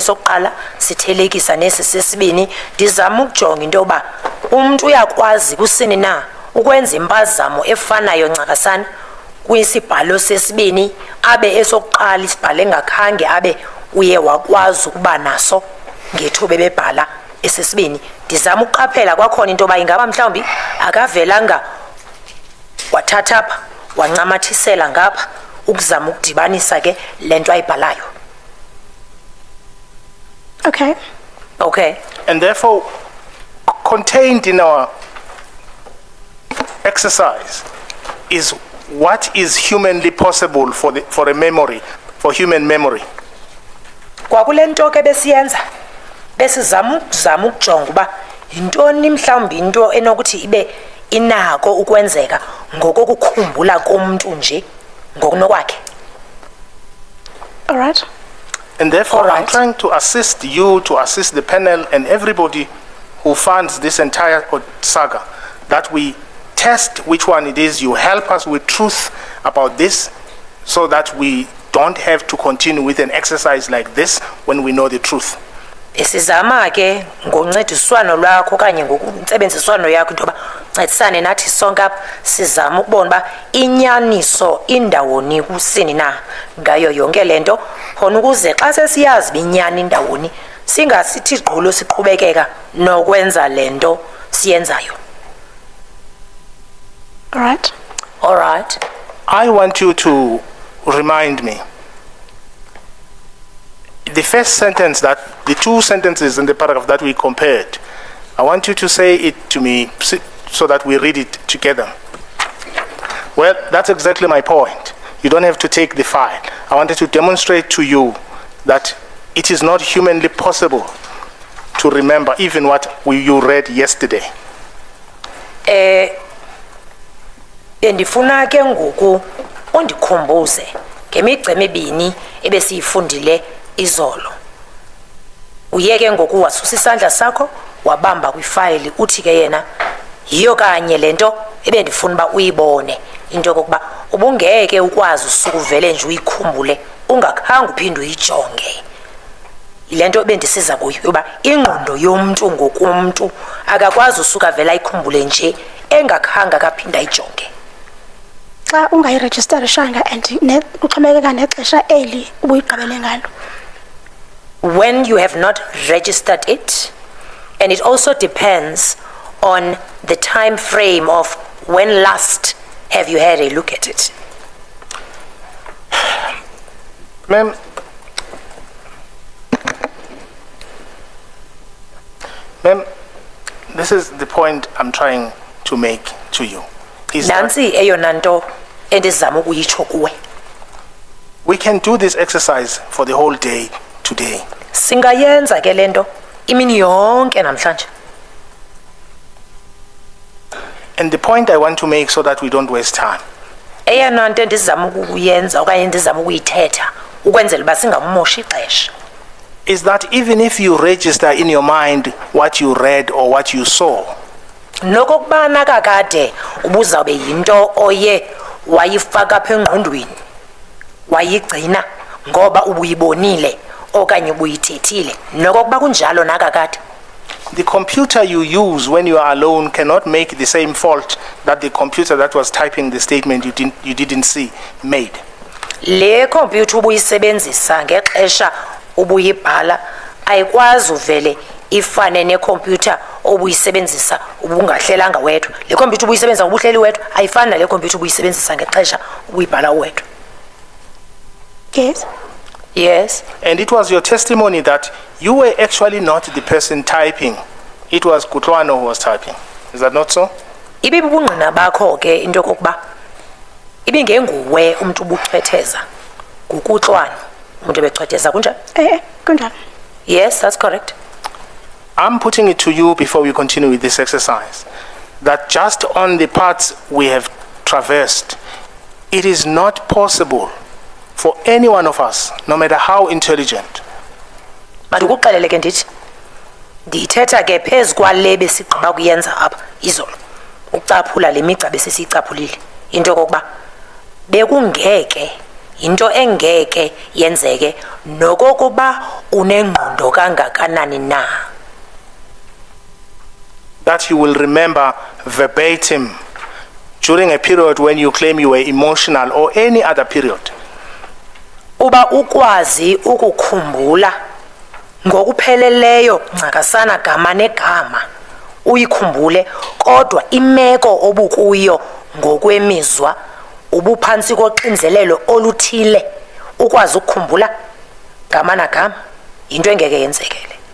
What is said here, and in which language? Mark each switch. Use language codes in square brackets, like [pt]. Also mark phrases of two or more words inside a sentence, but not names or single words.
[xh] sokuqala sithelekisa nesi sesibini ndizama ukujonga into yoba umuntu uyakwazi kusini na ukwenza impazamo efanayo ncakasana kwisibhalo sesibini abe esokuqala isibhalo engakhange abe uye wakwazi ukuba naso ngethuba bebhala esesibini ndizama ukuqaphela kwakhona into yoba ingaba mhlawumbi akavelanga wathatha apha wancamathisela ngapha ukuzama ukudibanisa ke lento ayibhalayo. [en] Okay. Okay. And therefore, contained in our exercise is what is humanly possible for a memory, for human memory. [xh] Kwakule nto ke besiyenza besizama ukujonga uba yintoni mhlawumbi into enokuthi ibe inako ukwenzeka ngokukukhumbula komuntu nje ngokunokwakhe. [en] All right. And therefore, All right. I'm trying to assist you, to assist the panel and everybody who funds this entire saga, that we test which one it is. You help us with truth about this so that we don't have to continue with an exercise like this when we know the truth. [xh] Isizama ke ngoncediswano lwakho kanye ngokuntsebenziswano yakho into ba ncedisane nathi sonke apha sizama ukubona ba inyaniso indawoni kusini na ngayo yonke lento khona ukuze xa sesiyazi binyani indawoni singasithi gqulo siqhubekeka nokwenza lento siyenzayo. [en] All right. All right. I want you to remind me the first sentence, that the two sentences in the paragraph that we compared, I want you to say it to me so that we read it together. Well, that's exactly my point. You don't have to take the file. I wanted to demonstrate to you that it is not humanly possible to remember even what you read yesterday. [xh] Ndifuna ke ngoku undikhumbuze ngemigca emibini ebesiyifundile izolo. Uyeke ngoku wasusa isandla sakho wabamba kwifayili uthi ke yena yiyo kanye lento ebendifuna ba uyibone into yokuba ubungeke ukwazi usukuvele nje uyikhumbule ungakhange uphinde uyijonge. Ilento ebendisiza kuyo yoba ingqondo yomuntu ngokumuntu akakwazi usuka vela ayikhumbule nje engakhange akaphinda ayijonge. Xa ungayiregisterishanga and uxhomekeka nexesha eli ubuyiqabele ngalo. [en] When you have not registered it, and it also depends on the time frame of when last have you had a look at it. Ma'am, this is the point I'm trying to make to you. Is that [xh] Nansi eyona nto endizama ukuyitsho kuwe. [en] we can do this exercise for the whole day today. [xh] Singayenza ke lento imini yonke namhlanje. [en] And the point I want to make so that we don't waste time [xh] Eyona nto endizama ukuyenza okanye endizama ukuyithetha ukwenzela uba singamoshi ixesha. [en] is that even if you register in your mind what you read or what you saw, [xh] Nokokubana kakade ubuzawube yinto oye wayifaka apha engqondweni wayigcina ngoba ubuyibonile okanye ubuyithethile nokokuba kunjalo nakakade. [en] the computer you use when you are alone cannot make the same fault that the computer that was typing the statement you didn't see made. [xh] Le computer ubuyisebenzisa ngexesha ubuyibhala ayikwazi uvele ifane necomputer obuyisebenzisa ubungahlelanga wedwa. Le computer ubuyisebenzisa ubuhleli wedwa ayifani nale computer ubuyisebenzisa ngexesha ubuyibhala wedwa. [en] Yes. Yes. And it was your testimony that you were actually not the person typing. It was Kutlwano who was typing. Is that not so? [xh] Ibibungqina bakho ke into yokuba ibingenguwe umuntu ubuchwetheza ngukutlwana umuntu ebechwetheza kunjani. Kunjalo. [en] Yes, that's correct. I'm putting it to you before we continue with this exercise, that just on the parts we have traversed, it is not possible for any one of us, no matter how intelligent, [xh] Mandikuxelele ke ndithi ndithetha ke phezu kwale besigqiba kuyenza apha izolo ucaphula le migca besisiyicaphulile into kokuba bekungeke into engeke yenzeke nokokuba unengqondo kangakanani na. [en] that you will remember verbatim during a period when you claim you were emotional or any other period. [xh] Uba ukwazi ukukhumbula ngokupheleleyo ncakasana gama negama uyikhumbule kodwa imeko obukuyo ngokwemizwa ubuphansi koxinzelelo oluthile ukwazi ukukhumbula gama nagama into engeke yenzekele.